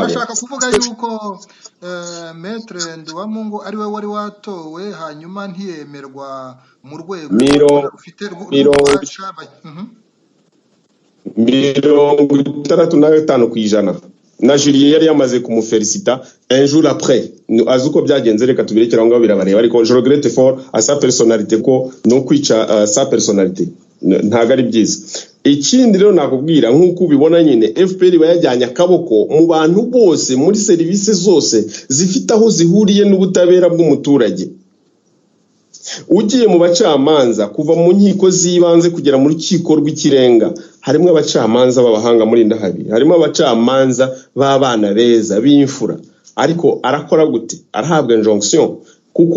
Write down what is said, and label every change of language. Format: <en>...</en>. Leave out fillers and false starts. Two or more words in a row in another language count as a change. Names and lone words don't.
<rw>urashaka kuvuga yuko Maître Rwamungu ari we wari watowe hanyuma ntiyemerwa mu rwego rufite rw'ububasha 65% kwijana na Julien yari yamaze kumufelicita</rw> <fr>un jour après</fr> <rw>azuko byagenze reka tubirekera ngo birabareba ariko</rw> <fr>je regrette fort à sa personnalité</fr> <rw>ko no kwica</rw> <fr>sa personnalité</fr> <rw>ntago ari byiza ikindi rero nakubwira nkuko ubibona nyine FPR bayajyanye akaboko mu bantu bose muri service zose zifite aho zihuriye n'ubutabera bw'umuturage ugiye mu bacamanza kuva mu nkiko zibanze kugera mu rukiko rw'ikirenga harimo abacamanza b'abahanga muri ndahabi harimo abacamanza b'abana beza b'imfura ariko arakora gute arahabwa injonction kuko</rw>